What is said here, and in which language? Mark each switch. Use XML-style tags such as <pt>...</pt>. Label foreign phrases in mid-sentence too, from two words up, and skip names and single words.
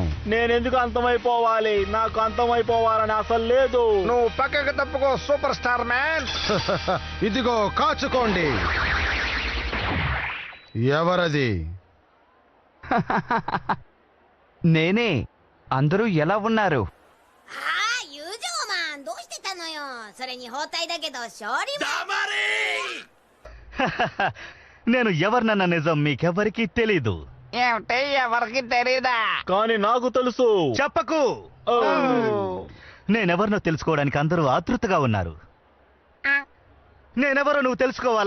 <te>నేనెందుకు అంతమైపోవాలి? నాకు అంతమైపోవాలని అసలు లేదు. నువ్వు పక్కకు తప్పుకో సూపర్ స్టార్ మ్యాన్. ఇదిగో కాచుకోండి. ఎవరది? నేనే. అందరూ ఎలా ఉన్నారు?</te> <ja>友情マンどうしてたのよ。それに包帯だけど勝利は。</ja> <te>నేను ఎవరినన్న నిజం మీకెవరికీ తెలీదు. ఏమిటి? ఎవరికి తెలీదా? కానీ నాకు తెలుసు. చెప్పకు. నేనెవరినో తెలుసుకోవడానికి అందరూ ఆతృతగా ఉన్నారు. నేనెవరో నువ్వు తెలుసుకోవాలా?</te>